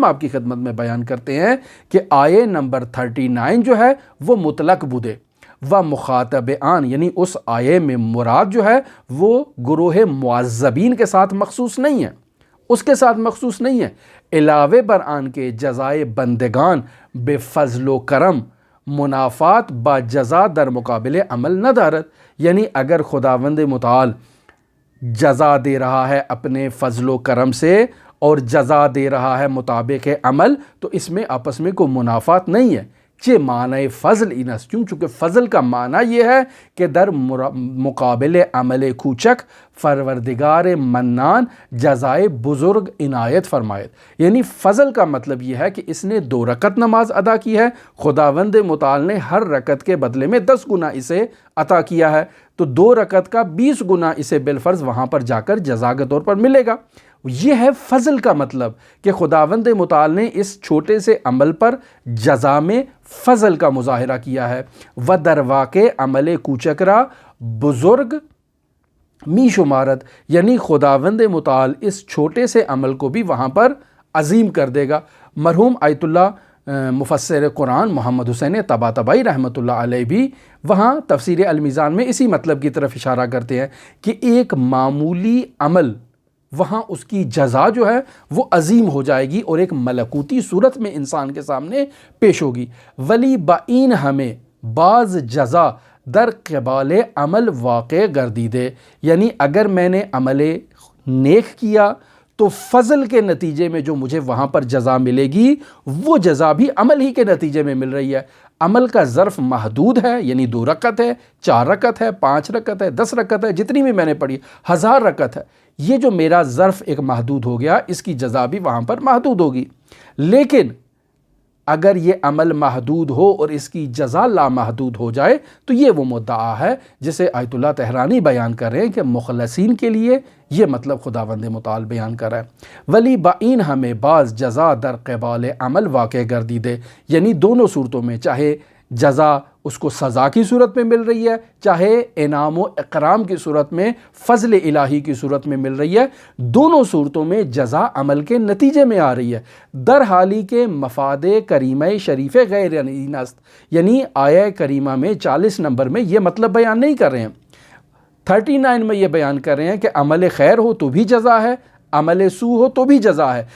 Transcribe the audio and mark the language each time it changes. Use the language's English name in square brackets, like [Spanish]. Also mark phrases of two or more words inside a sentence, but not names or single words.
[Urdu] آپ کی خدمت میں بیان کرتے ہیں کہ آیہ نمبر 39 جو ہے وہ [Persian] مطلق بودے و مخاطب آن، [Urdu] یعنی اس آیہ میں مراد جو ہے وہ گروہ معذبین کے ساتھ مخصوص نہیں ہے، اس کے ساتھ مخصوص نہیں ہے، [Persian] علاوہ بر آن کے جزائے بندگان بے فضل و کرم منافات با جزا در مقابل عمل نہ دارت، [Urdu] یعنی اگر خداوند متعال جزا دے رہا ہے اپنے فضل و کرم سے اور جزا دے رہا ہے مطابق عمل، تو اس میں آپس میں کوئی منافات نہیں ہے۔ [Persian] چہ معنی فضل اینس، [Urdu] چونکہ فضل کا معنی یہ ہے کہ [Persian] در مقابل عمل کوچک پروردگار منان جزائے بزرگ عنایت فرمایت، [Urdu] یعنی فضل کا مطلب یہ ہے کہ اس نے 2 رکعت نماز ادا کی ہے، خداوند متعال نے ہر رکعت کے بدلے میں 10 گنا اسے عطا کیا ہے، تو 2 رکعت کا 20 گنا اسے بالفرض وہاں پر جا کر جزا کے طور پر ملے گا۔ یہ ہے فضل کا مطلب کہ خداوند متعال نے اس چھوٹے سے عمل پر جزا میں فضل کا مظاہرہ کیا ہے۔ [Persian] و در واقع عمل کوچکرا بزرگ می شمارت، [Urdu] یعنی خداوند متعال اس چھوٹے سے عمل کو بھی وہاں پر عظیم کر دے گا۔ مرحوم آیت اللہ مفسر قرآن محمد حسین طباطبائی رحمۃ اللہ علیہ بھی وہاں تفسیر المیزان میں اسی مطلب کی طرف اشارہ کرتے ہیں کہ ایک معمولی عمل وہاں اس کی جزا جو ہے وہ عظیم ہو جائے گی اور ایک ملکوتی صورت میں انسان کے سامنے پیش ہوگی۔ [Persian] ولی بعین ہمیں بعض جزا در قبال عمل واقع گردیدے، [Urdu] یعنی اگر میں نے عمل نیک کیا تو فضل کے نتیجے میں جو مجھے وہاں پر جزا ملے گی وہ جزا بھی عمل ہی کے نتیجے میں مل رہی ہے۔ عمل کا ظرف محدود ہے، یعنی 2 رکعت ہے، 4 رکعت ہے، 5 رکعت ہے، 10 رکعت ہے، جتنی بھی میں نے پڑھی، 1000 رکعت ہے۔ یہ جو میرا ظرف ایک محدود ہو گیا، اس کی جزا بھی وہاں پر محدود ہوگی۔ لیکن اگر یہ عمل محدود ہو اور اس کی جزا لامحدود ہو جائے تو یہ وہ مدعا ہے جسے آیت اللہ تہرانی بیان کر رہے ہیں کہ مخلصین کے لیے یہ مطلب خداوند متعال بیان کر رہا ہے۔ [Persian] ولی بعین ہمیں بعض جزا در قبال عمل واقع گردیدے، [Urdu] یعنی دونوں صورتوں میں، چاہے جزا اس کو سزا کی صورت میں مل رہی ہے، چاہے انعام و اکرام کی صورت میں، فضل الہی کی صورت میں مل رہی ہے، دونوں صورتوں میں جزا عمل کے نتیجے میں آ رہی ہے۔ [Persian] در حالی کے مفاد کریمہ شریف غیر است، [Urdu] یعنی آیہ کریمہ میں 40 نمبر میں یہ مطلب بیان نہیں کر رہے ہیں، 39 میں یہ بیان کر رہے ہیں کہ عمل خیر ہو تو بھی جزا ہے، عمل سو ہو تو بھی جزا ہے۔